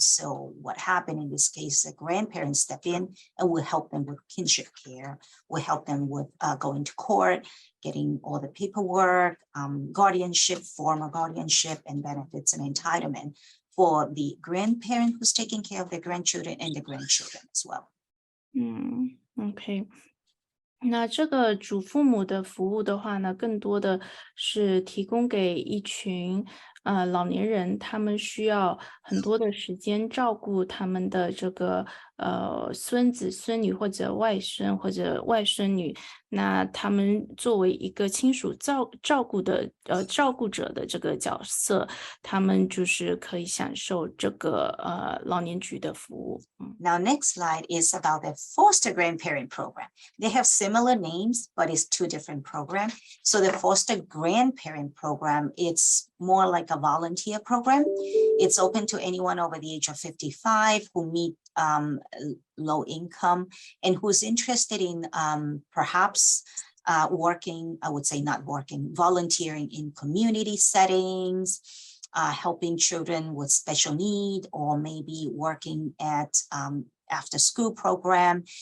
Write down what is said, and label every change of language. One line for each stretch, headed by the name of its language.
English: So what happened in this case, the grandparents step in and will help them with kinship care, will help them with going to court, getting all the paperwork, guardianship, formal guardianship, and benefits and entitlement for the grandparent who's taking care of the grandchildren and the grandchildren as well. OK.
Chinese: 那这个主父母的服务的话呢，更多的是提供给一群老年人，他们需要很多的时间照顾他们的这个孙子孙女或者外孙或者外孙女。那他们作为一个亲属照顾者的这个角色，他们就是可以享受这个老年局的服务。
English: Now, next slide is about the foster grandparent program. They have similar names, but it's two different programs. So the foster grandparent program, it's more like a volunteer program. It's open to anyone over the age of 55 who meet low income and who's interested in perhaps working, I would say not working, volunteering in community settings, helping children with special need, or maybe working at after school program.